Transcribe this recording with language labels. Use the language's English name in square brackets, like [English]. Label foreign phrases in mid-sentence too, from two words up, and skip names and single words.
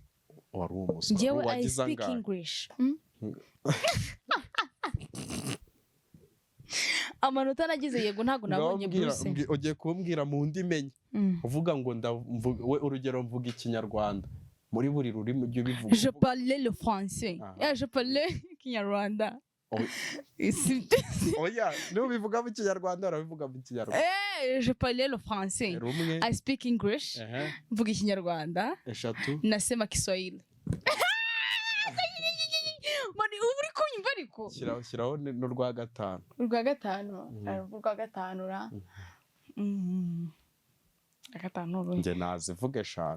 [Kinyarwanda] wari umuswa. [English] Ngewe I speak English. Amanota nagize yego ntago nabonye Bruce. Ugiye kumbwira mu ndimenye uvuga ngo we urugero mvuga ikinyarwanda muri buri rurimi ujye ubivuga. [French] Je parle le français. Je parle ikinyarwanda. [Kinyarwanda] Oya niba bivuga mu kinyarwanda urabivuga mu kinyarwanda. [French] Je parle le français. [English] I speak English. [Kinyarwanda] Mvuga ikinyarwanda. Eshatu. [Swahili] Nasema Kiswahili. [Kinyarwanda] Mani uri kunyumva ariko. Shyiraho n'urwa gatanu. Urwa gatanu ra. Gatanu. Nge nazivuga eshanu.